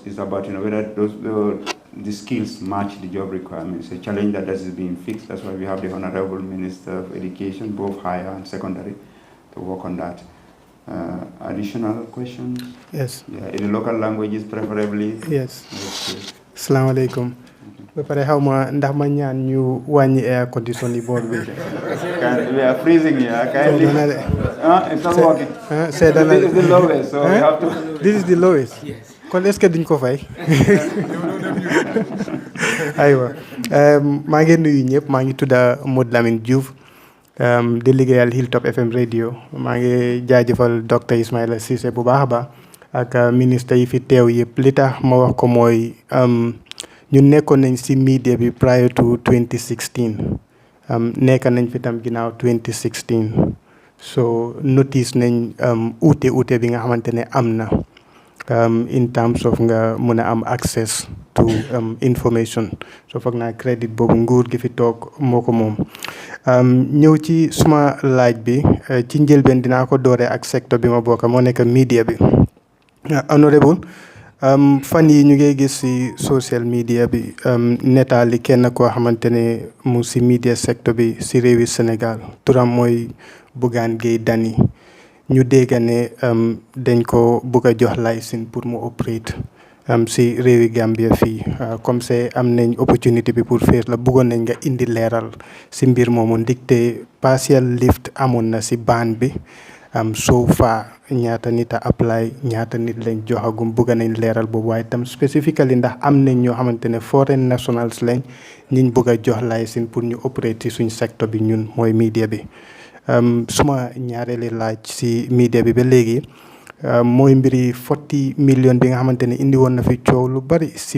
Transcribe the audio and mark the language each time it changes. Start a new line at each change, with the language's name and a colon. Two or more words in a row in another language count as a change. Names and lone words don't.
English: It's about whether the skills match the job requirements. A challenge that is being fixed. That's why we have the Honorable Minister of Education, both higher and secondary, to work on that. Additional questions? Yes. Yeah, in the local languages preferably. Yes. Okay.
Arabic: Assalamu alaikum.
Wolof: Ba pare xaw ma ndax ma ñaan ñu wàññi
English: air condition
Wolof: yi boor bi.
English: We are freezing here. Kindly. It's not working. This is the lowest, so we have to. This is the lowest. Yes.
Wolof: Kon
French: est-ce que
Wolof: duñ ko fay? aywa maa ngi nuyu ñëpp maa ngi tudda Modou Lamine Diouf di liggéeyal Hilltop FM radio maa ngi jaajëfal docteur Ismaila Cissé bu baax a baax ak ministre yi fi teew yëpp li tax ma wax ko mooy ñu nekkoon nañ ci media bi
English: prior to 2016
Wolof: nekk nañ fi tam ginnaaw 2016 so notice nañ uute bi nga xamante ne am na
English: in terms of
Wolof: nga mën a am
English: access to information
Wolof: so foog naa crédit boobu nguur gi fi toog moo ko moom ñëw ci suma laaj bi ci njëlbeen dinaa ko dooree ak secteur bi ma bokk moo nekk media bi honorable fan yi ñu ngi gis ci
English: social media
Wolof: bi netaali kenn koo xamante ne mu ci media secteur bi ci réewi Sénégal turam mooy Bougane Gueye Dany ñu dégg ne dañ ko bëgg a jox licence pour mu operate ci réewi Gambia fii
French: comme c'est
Wolof: am nañ opportunité bi
French: pour faire la
Wolof: bëggoon nañ nga indi leeral ci mbir moomu ndigte
English: partial lift
Wolof: amoon na ci ban bi
English: so far
Wolof: ñaata nit a apply ñaata nit lañ joxagum bëgg nañ leeral boobu waaye tam specifically ndax am nañ ñoo xamante ne
English: foreign nationals
Wolof: lañ ñiñ bëgg a jox licence pour ñu operate ci suñ secteur bi ñun mooy media bi suma ñaareeli laaj ci media bi ba léegi mooy mbiri 40 million bi nga xamante ne indi woon na fi coow lu bari ci